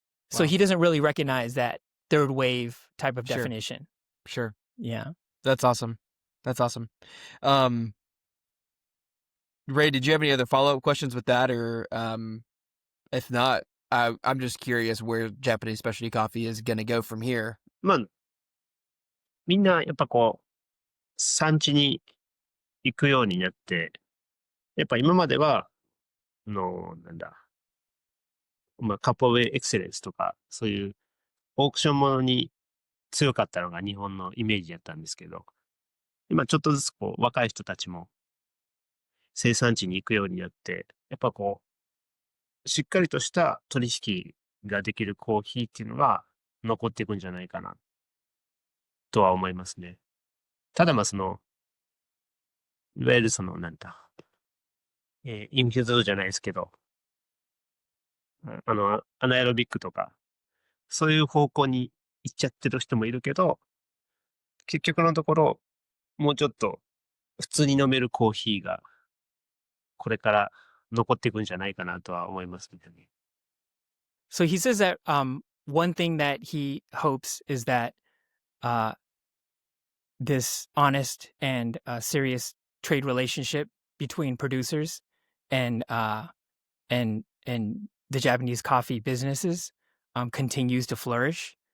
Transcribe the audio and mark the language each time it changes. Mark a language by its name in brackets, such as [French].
[English] So he doesn't really recognize that third wave type of definition. Sure. Yeah. That's awesome. That's awesome. Ray, did you have any other follow-up questions with that? Or if not, I'm just curious where Japanese specialty coffee is going to go from here. [Japanese] まあ、みんなやっぱこう、産地に行くようになって、やっぱ今までは、なんだ、まあ、カップオブエクセレンスとか、そういうオークションものに強かったのが日本のイメージやったんですけど、今ちょっとずつこう、若い人たちも生産地に行くようになって、やっぱこう、しっかりとした取引ができるコーヒーっていうのが残っていくんじゃないかな、とは思いますね。ただまあいわゆるインフューズドじゃないですけど、アナエロビックとか、そういう方向に行っちゃってる人もいるけど、結局のところ、もうちょっと普通に飲めるコーヒーが、これから残っていくんじゃないかなとは思いますね。 [English] So he says that one thing that he hopes is that this honest and serious trade relationship between producers and the Japanese coffee businesses continues to flourish.